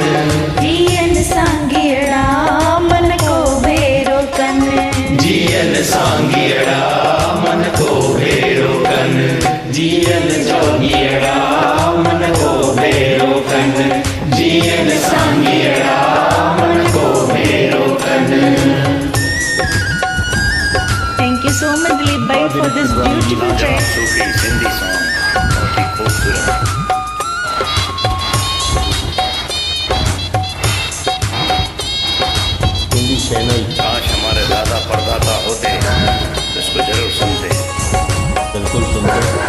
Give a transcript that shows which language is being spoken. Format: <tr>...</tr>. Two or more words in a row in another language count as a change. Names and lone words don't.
<sd>जीएन सांगियड़ा मन को बेरो कन। जीएन सांगियड़ा मन को बेरो कन। जीएन जोगियड़ा मन को बेरो कन। जीएन सांगियड़ा मन को बेरो कन।</sd> <en>Thank you so much Dilip bhai for this beautiful track.</en> <hi>सूफी सिंधी सॉन्ग बहुत ही खूबसूरत। सिंधी सेना काश हमारे दादा परदादा होते तो इसको जरूर सुनते। बिल्कुल सुनते।</hi>